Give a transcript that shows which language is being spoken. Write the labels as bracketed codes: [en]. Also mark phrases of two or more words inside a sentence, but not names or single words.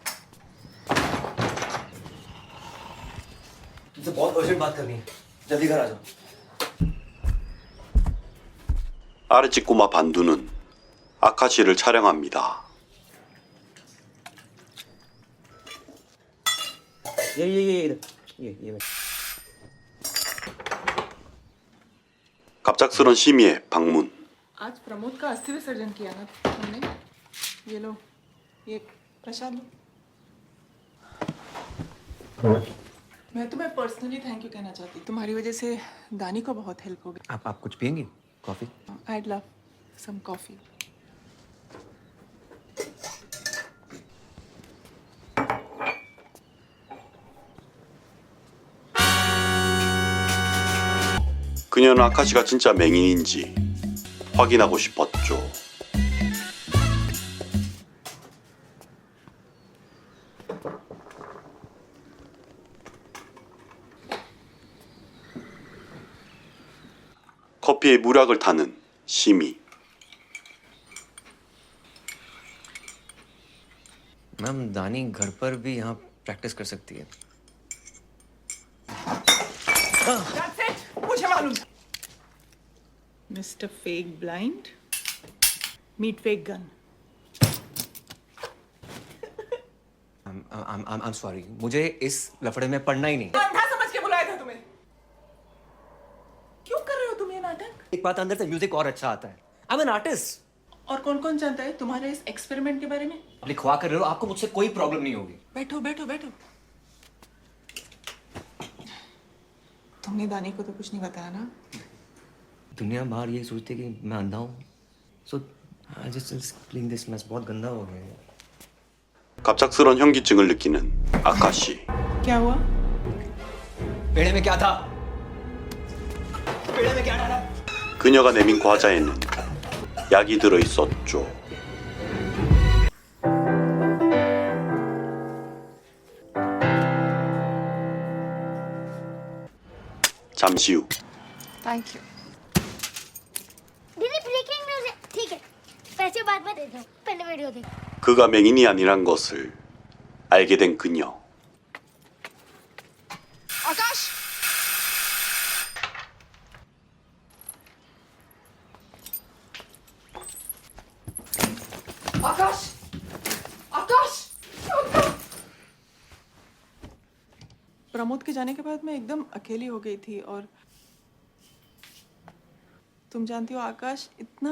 [hi] तुमसे बहुत अर्जेंट बात करनी है, जल्दी घर आ जाओ। [ko] 아래집 꼬마 반두는 아카시를 촬영합니다. [hi] ये [ko] 갑작스런 시미의 방문. [hi] आज प्रमोद का अस्थि विसर्जन किया ना तुमने? ये लो, ये प्रसाद लो। मैं तुम्हें [en] personally thank you [hi] कहना चाहती। तुम्हारी वजह से दानी को बहुत हेल्प हो गई। आप कुछ पियेंगी? कॉफी? [en] I'd love some coffee. [ko] 그녀는 아카시가 진짜 맹인인지 확인하고 싶었죠. 커피에 물약을 타는 시미. [hi] मैम, दानी घर पर भी यहाँ प्रैक्टिस कर सकती है। [en] That's it. [hi] मुझे मालूम था। Mr. [en] Fake Blind, meet Fake Gun. I'm sorry, [hi] मुझे इस लफड़े में पढ़ना ही नहीं। अंधा समझ के बुलाया था तुम्हें। क्यों कर रहे हो तुम ये नाटक? एक बात, अंदर से म्यूजिक और अच्छा आता है। [en] I'm an artist। [hi] और कौन कौन जानता है तुम्हारे इस एक्सपेरिमेंट के बारे में? आप लिखवा कर रहे हो, आपको मुझसे कोई प्रॉब्लम नहीं होगी। बैठो बैठो बैठो। तुमने दानी को तो कुछ नहीं बताया ना? दुनिया बाहर ये सोचती है कि मैं अंधा हूँ, [en] so I just clean this mess. [hi] बहुत गंदा हो गया है. [ko] 갑작스런 현기증을 느끼는 아카시. [hi] क्या हुआ? पेड़े में क्या था? पेड़े में क्या डाला? [ko] 그녀가 내민 과자에는 약이 들어 있었죠. 잠시 후 [en] Thank you. [hi] दीदी [en] breaking news [hi] है. ठीक है, पैसे बाद में दे दो, पहले वीडियो देख. [ko] 그가 맹인이 아니란 것을 알게 된 그녀. [hi] आकाश. आकाश. आकाश. प्रमोद के जाने के बाद मैं एकदम अकेली हो गई थी और तुम जानती हो आकाश इतना